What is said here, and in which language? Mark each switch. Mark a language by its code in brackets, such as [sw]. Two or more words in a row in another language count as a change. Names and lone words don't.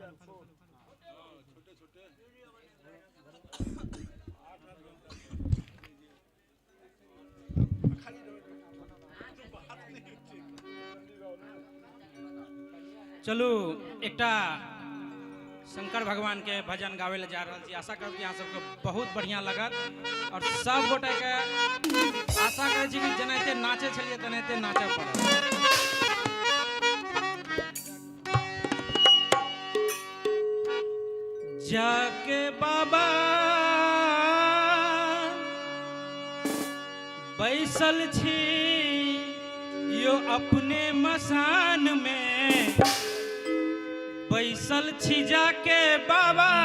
[mai] चलू एकटा शंकर भगवान के भजन गावे ले जा रहा छी। आशा करब कि अहाँ सबके बहुत बढ़िया लगत और सब गोटे के आशा करे छी कि जेनाहिते नाचे छलिए तेनाहिते नाचे पड़त। जाके बाबा बैसल छी यो अपने मसान में, बैसल छी जाके बाबा